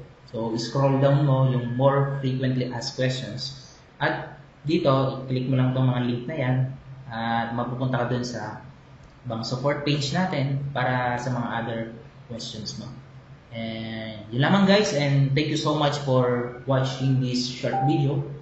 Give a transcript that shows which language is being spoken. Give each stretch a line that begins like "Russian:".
English: So, scroll down mo yung more frequently asked questions.
Filipino: At dito, i-click mo lang itong mga link na yan at mapupunta ka dun sa ibang support page natin para sa mga other questions mo.
English: And yun lamang guys, and thank you so much for watching this short video.